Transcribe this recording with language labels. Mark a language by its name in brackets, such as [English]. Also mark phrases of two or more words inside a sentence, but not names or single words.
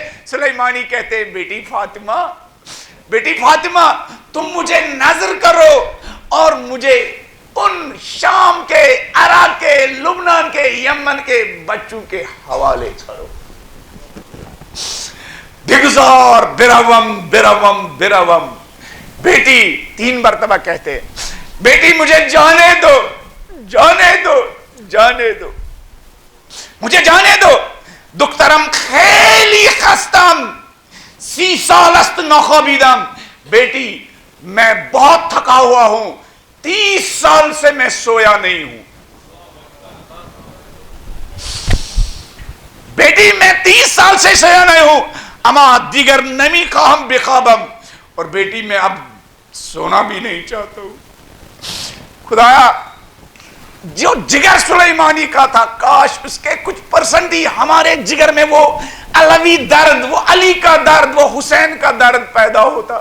[Urdu] سلیمانی کہتے ہیں بیٹی فاطمہ تم مجھے نظر کرو اور مجھے ان شام کے، عراق کے، لبنان کے، یمن کے بچوں کے حوالے کرو. [Persian] بگزار بروم. [Urdu] بیٹی 3 مرتبہ کہتے ہیں بیٹی مجھے جانے دو مجھے جانے دو. [Persian] دخترم خیلی خستم 30 سال است نخوابیدم. [Urdu] بیٹی میں بہت تھکا ہوا ہوں، 30 سال سے میں سویا نہیں ہوں. بیٹی میں 30 سال سے سویا نہیں ہوں. [Persian] اما دیگر نمی خواہم بخوابم. [Urdu] اور بیٹی میں اب سونا بھی نہیں چاہتا ہوں. خدایا جو جگر سلیمانی کا تھا کاش اس کے کچھ پرسنٹ ہی ہمارے جگر میں وہ علوی درد، وہ علی کا درد، وہ حسین کا درد پیدا ہوتا.